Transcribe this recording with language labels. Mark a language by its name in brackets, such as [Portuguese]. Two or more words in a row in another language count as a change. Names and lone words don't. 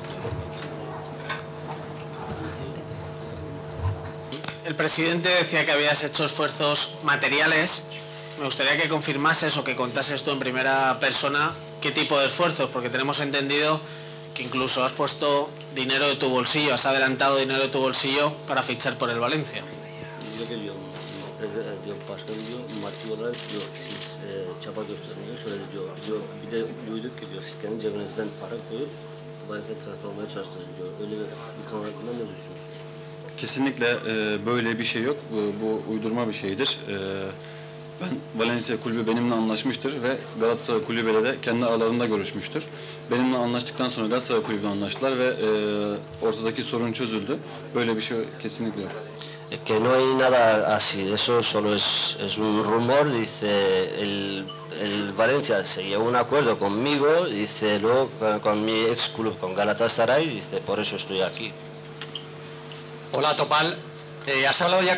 [Spanish] El presidente decía que habías hecho esfuerzos materiales. Me gustaría que confirmases o que contases tú en primera persona qué tipo de esfuerzos, porque tenemos entendido que incluso has puesto dinero de tu bolsillo, has adelantado dinero de tu bolsillo para fichar por el Valencia. [Turkish] Kesinlikle böyle bir şey yok. Bu uydurma bir şeydir. Ben Valencia kulübü benimle anlaşmıştır ve Galatasaray kulübüyle de kendi aralarında görüşmüştür. Benimle anlaştıktan sonra Galatasaray kulübüyle anlaştılar ve ortadaki sorun çözüldü. Böyle bir şey kesinlikle yok. [Spanish] Que no hay nada así, eso solo es un rumor, dice el Valencia se llevó un acuerdo conmigo, dice luego con mi ex club, con Galatasaray, dice por eso estoy aquí. Hola Topal, ¿has hablado ya con Emery?